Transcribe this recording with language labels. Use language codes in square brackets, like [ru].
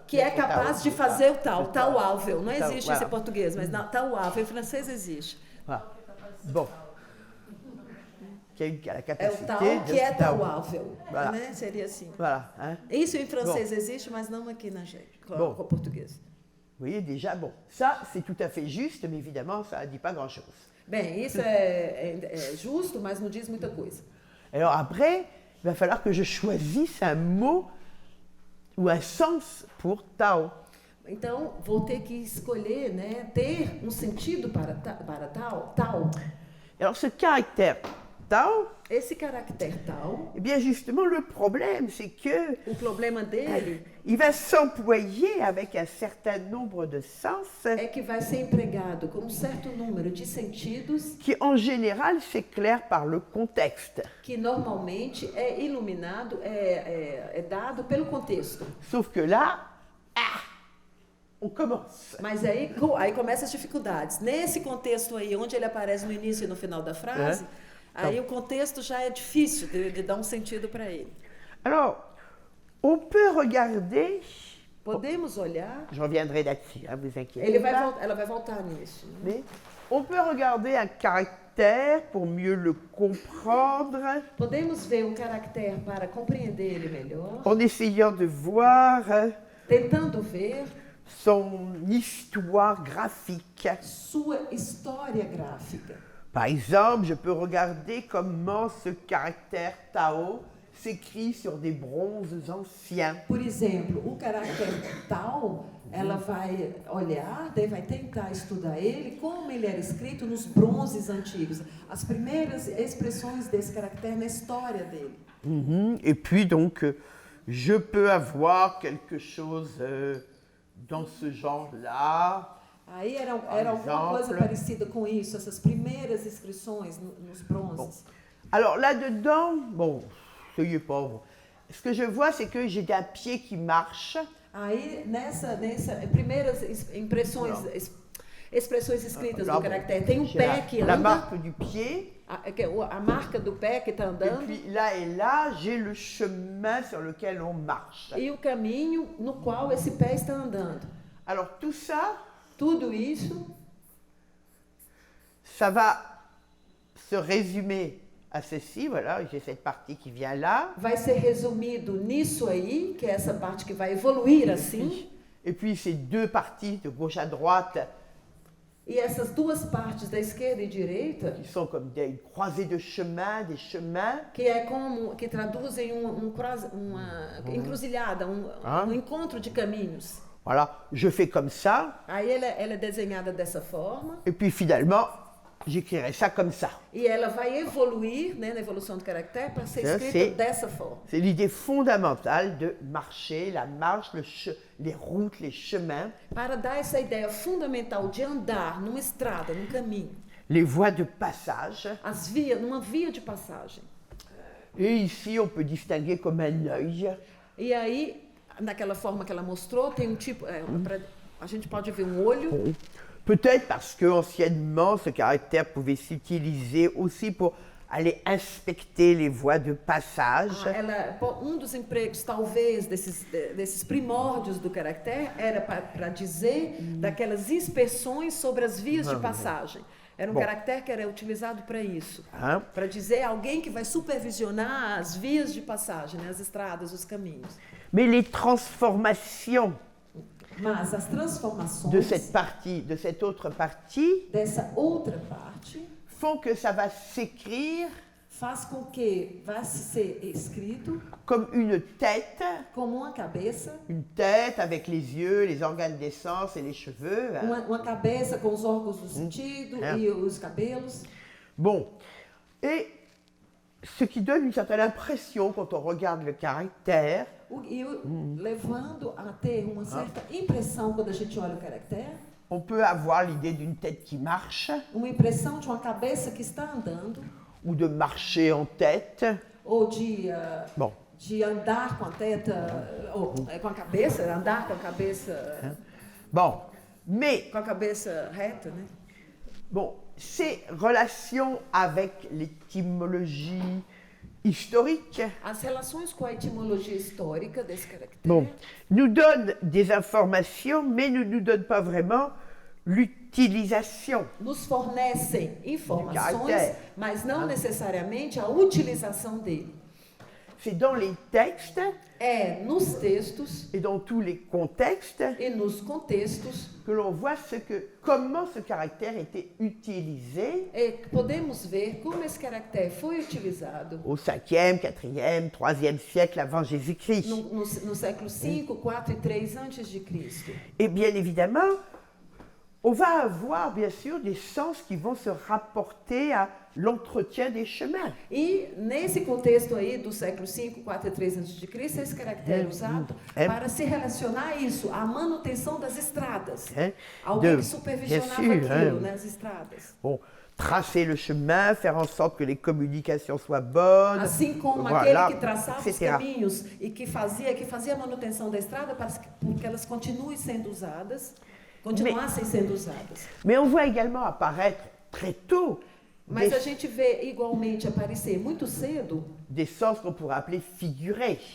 [pt] Que é capaz de fazer o Tao, taoável. Não existe esse em português, mas taoável em francês existe. Bom. Que a capacité é o Tao que é taoável, né? Seria assim. [fr] Voilà, hein? [pt] Isso em francês existe, mas não aqui na gente, com o português. [fr] Vous voyez déjà, bon, ça c'est tout à fait juste, mais évidemment ça ne dit pas grand-chose. [pt] Bem, isso é justo, mas não diz muita coisa. [fr] Alors après, il va falloir que je choisisse un mot ou un sens pour Tao. [pt] Então, vou ter que escolher, né, ter um sentido para Tao. [fr] Alors ce caractère Tao, [pt] esse caractère Tao, [fr] eh bien justement le problème c'est que [pt] o problema dele [fr] il va s'employer avec un certain nombre de sens [pt] é que vai ser empregado com um certo número de sentidos [fr] qui en général s'éclairent par le contexte. [pt] Que normalmente é iluminado, é dado pelo contexto. [fr] Sauf que là, on commence. [pt] Mas aí começam as dificuldades. Nesse contexto aí, onde ele aparece no início e no final da frase, aí o contexto já é difícil de dar um sentido para ele. [fr] Alors, on peut regarder... [pt] Podemos olhar... [fr] Je reviendrai là-dessus, hein, vous inquiétez pas. [pt] Ela vai voltar nisso. [fr] Mais on peut regarder un caractère pour mieux le comprendre. [pt] Podemos ver um caractere para compreender ele melhor. [fr] En essayant de voir... [pt] Tentando ver... [fr] son histoire graphique. [pt] Sua história gráfica. [fr] Par exemple, je peux regarder comment ce caractère Tao s'écrit sur des bronzes anciens. [pt] Por exemplo, o caractere Tao, ela vai olhar, daí vai tentar estudar ele, como ele era escrito nos bronzes antigos. As primeiras expressões desse caractere na história dele. [fr] Et puis donc, je peux avoir quelque chose dans ce genre-là. [pt] Aí era alguma coisa parecida com isso, essas primeiras inscrições nos bronzes. [fr] Alors là-dedans, bon, soyez pauvres. Ce que je vois, c'est que j'ai un pied qui marche. [pt] Aí nessa primeiras impressões, expressões escritas do caractere, tem um pé que anda. [fr] La marque du pied. [pt] A marca do pé que está andando. [fr] Et puis là et là, j'ai le chemin sur lequel on marche. [pt] E o caminho no qual esse pé está andando. [fr] Alors tout ça, [pt] tudo isso, [fr] ça va se résumer à ceci, voilà, j'ai cette partie qui vient là. [pt] Vai ser resumido nisso aí, que é essa parte que vai evoluir assim. [fr] Et puis ces deux parties de gauche à droite. [pt] E essas duas partes da esquerda e direita, [fr] qui sont comme des croisées de chemins, des chemins, [pt] que traduzem uma encruzilhada, um encontro de caminhos. [fr] Voilà, je fais comme ça. [pt] Aí ela é desenhada dessa forma. [fr] Et puis finalement, j'écrirai ça comme ça. [pt] E ela vai evoluir, né, na evolução do caractere, para ser escrita dessa forma. [fr] C'est l'idée fondamentale de marcher, la marche, les routes, les chemins. [pt] Para dar essa ideia fundamental de andar numa estrada, num caminho. [fr] Les voies de passage. [pt] Numa via de passagem. [fr] Et ici, on peut distinguer comme un œil. [pt] E aí, naquela forma que ela mostrou, tem um tipo, a gente pode ver um olho. [fr] Peut-être parce que anciennement, ce caractère pouvait s'utiliser aussi pour aller inspecter les voies de passage. [pt] Dos empregos, talvez, desses primórdios do caractere, era para dizer daquelas inspeções sobre as vias de passagem. Era um caractere que era utilizado para isso. Para dizer alguém que vai supervisionar as vias de passagem, né, as estradas, os caminhos. [fr] Mais les transformations [pt] Mas as transformações [fr] de cette autre partie [pt] dessa outra parte [fr] font que ça va s'écrire [pt] faz com que vá ser escrito [fr] comme une tête [pt] como uma cabeça, [fr] avec les yeux, les organes des sens et les cheveux. [pt] uma cabeça com os órgãos do sentido e os cabelos. [fr] Bon, et ce qui donne une certaine impression quand on regarde le caractère, [pt] Levando a ter uma certa impressão quando a gente olha o caractere. [fr] on peut avoir l'idée d'une tête qui marche, [pt] Uma impressão de uma cabeça que está andando, [fr] ou de marcher en tête. [pt] ou de [fr] Bon, [pt] andar com a teta, ou com a cabeça, andar com a cabeça, [fr] bon, mais [pt] com a cabeça reta, né? [fr] bon, ces relations avec l'étymologie historique, [pt] As relações com a etimologia histórica desse caractere [fr] bon, nous donnent des informations, mais ne nous donnent pas vraiment l'utilisation. [pt] nos fornecem informações, caractere. mas não necessariamente a utilização dele. [fr] C'est dans les textes [pt] É nos textos [fr] et dans tous les contextes [pt] e nos contextos [fr] que l'on voit comment ce caractère était utilisé [pt] podemos ver como esse caractere foi utilizado [fr] au 5e, 4e, 3e siècle avant Jésus-Christ. [pt] no século 5, 4 e 3 antes de Cristo. [fr] Et bien évidemment, on va avoir bien sûr des sens qui vont se rapporter à l'entretien des chemins. [pt] E nesse contexto aí do século 5, 4 e 3 antes de Cristo, esse caractere é usado para se relacionar a isso, à manutenção das estradas. Alguém que supervisionava aquilo, né, as estradas. [fr] Bon, tracer le chemin, faire en sorte que les communications soient bonnes. [pt] Assim como [fr] voilà, [pt] aquele que traçava os [fr] etc. [pt] caminhos e que fazia a manutenção da estrada para que elas continuem sendo usadas, continuassem sendo usadas. [fr] Mais on voit également apparaître très tôt [pt] Mas a gente vê igualmente aparecer muito cedo [fr] des sens qu'on pourrait appeler figurés.